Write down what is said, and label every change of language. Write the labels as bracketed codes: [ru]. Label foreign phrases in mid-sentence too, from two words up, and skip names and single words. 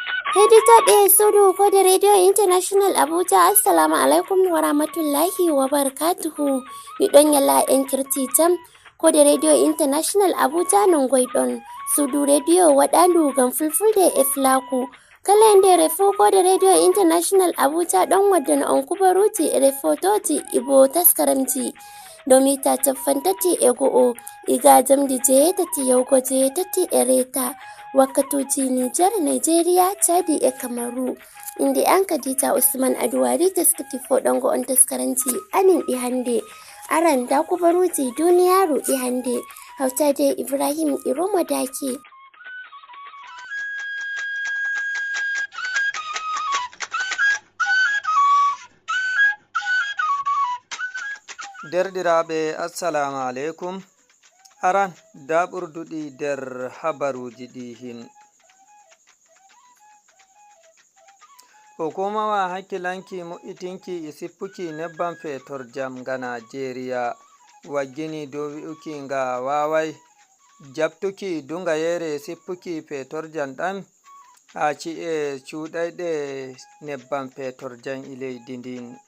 [ff] Heditaɓe sudu kode Radio International Abuja [ar] السلام عليكم ورحمة الله وبركاته. [ff] Miɗon yalla en kirti jam kode Radio International Abuja non goydon sudu radio waɗandu gam fulfulde e flaku. Kala ndere fu kode Radio International Abuja ɗon waddana on kubaruji e fotoji ibo taskaramji domita caffantati e go'o iga jamdi jeetati yawgo jeetati e reta wakkatuji Nijar, Nigeria, Chadi e Kamaru. Inde an Khadija Usman Aduwari taskati foɗongo on taskaranci anin ɗi hande. Aran da kubaruji duniyaru ɗi hande. Hautade Ibrahim Iromo Dake. Derɗiraɓe [ar] السلام عليكم. [ff] Aran da ɓurduɗi der habaruji ɗi hin. Hukumawa hakkilanki mo'itinki e sippuki nebbam fetor jam nga Najeriya waggini dow wi'uki nga wawai jabtuki dunga yere sippuki fetor jam ɗan ha ci'e cuɗayɗe nebbam fetor jam e leydi ndin.